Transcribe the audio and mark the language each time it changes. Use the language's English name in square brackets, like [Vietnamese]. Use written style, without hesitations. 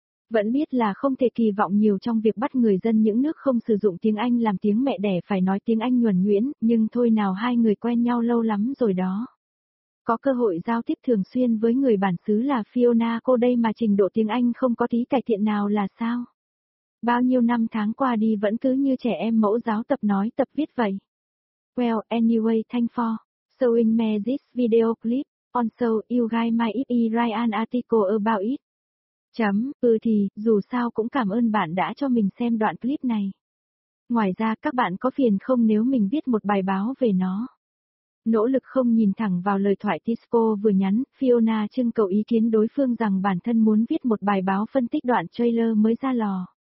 [Vietnamese] Vẫn biết là không thể kỳ vọng nhiều trong việc bắt người dân những nước không sử dụng tiếng Anh làm tiếng mẹ đẻ phải nói tiếng Anh nhuần nhuyễn, nhưng thôi nào hai người quen nhau lâu lắm rồi đó. Có cơ hội giao tiếp thường xuyên với người bản xứ là Fiona cô đây mà trình độ tiếng Anh không có tí cải thiện nào là sao? Bao nhiêu năm tháng qua đi vẫn cứ như trẻ em mẫu giáo tập nói tập viết vậy. [English] Well anyway, thank for showing me this video clip, also you guys might write an article about it. [Vietnamese] Chấm, ừ thì, dù sao cũng cảm ơn bạn đã cho mình xem đoạn clip này. Ngoài ra các bạn có phiền không nếu mình viết một bài báo về nó? Nỗ lực không nhìn thẳng vào lời thoại Tisco vừa nhắn, Fiona trưng cầu ý kiến đối phương rằng bản thân muốn viết một bài báo phân tích đoạn trailer mới ra lò.